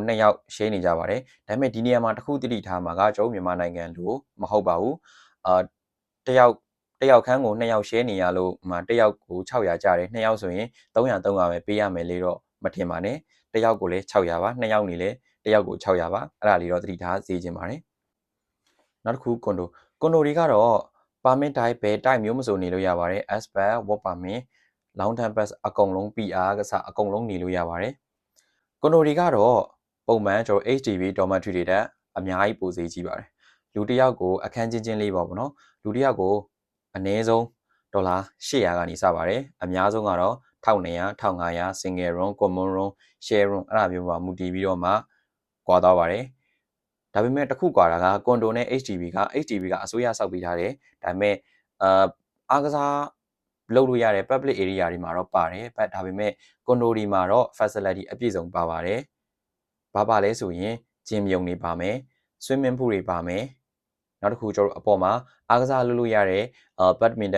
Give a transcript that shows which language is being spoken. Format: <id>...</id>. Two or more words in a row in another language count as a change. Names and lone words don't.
<my>2 ယောက် share နေကြပါတယ်။ဒါပေမဲ့ဒီနေရာမှာတစ်ခုတိတိထားမှာကကျွန်တော်မြန်မာနိုင်ငံလိုမဟုတ်ပါဘူး။တစ်ယောက်ခန်းကို2ယောက် share နေရလို့တစ်ယောက်ကို600ကျတယ်2ယောက်ဆိုရင်300ပဲပေးရမယ်လေတော့မထင်ပါနဲ့တစ်ယောက်ကိုလည်း600ပါ2ယောက်နေလဲတစ်ယောက်ကို600ပါအဲ့ဒါလေးတော့သတိထားစေချင်ပါတယ်နောက်တစ်ခုကွန်ဒိုတွေကတော့ပါမစ်တိုင်းဘယ်တိုင်းမျိုးမဆိုနေလို့ ရပါတယ်</my> <en>expat work permit long term pass</en> <my>အကုန်လုံး PR ကစားအကုန်လုံးနေလို့ရပါတယ်ကွန်ဒိုတွေကတော့ပုံမှန်ကျွန်တော် HDB dormitory တွေတဲ့အများကြီးပိုဈေးကြီးပါတယ်လူတစ်ယောက်ကိုအခန်းချင်းလေးပေါ့နော်လူတစ်ယောက်ကိုအနည်းဆုံးဒေါ်လာ800ကနေစပါတယ်အများဆုံးကတော့1200 1500</my> <en>single room common room share room</en> <my>အဲ့ဒါမျိုးပါမူတည်ပြီးတော့မှကွာသွားပါတယ်ဒါပေမဲ့တစ်ခုကွာတာက ကွန်ဒိုနဲ့ HDB ကအစိုးရစောက်ပေးထားတယ်ဒါပေမဲ့အားကစားလုပ်လို့ရတဲ့</my> <en>public area</en> <my>တွေမှာတော့ပါတယ်ဒါပေမဲ့ကွန်ဒိုဒီမှာတော့ facility အပြည့်စုံပါပါတယ်ဘာပါလဲဆိုရင်ဂျင်မြုံတွေပါမယ်</my> <en>swimming pool</en> <my>တွေပါမယ်နောက်တစ်ခုကျွန်တော်အပေါ်မှာအားကစားလုပ်လို့ရတဲ့ဘတ်မင်တန်</my>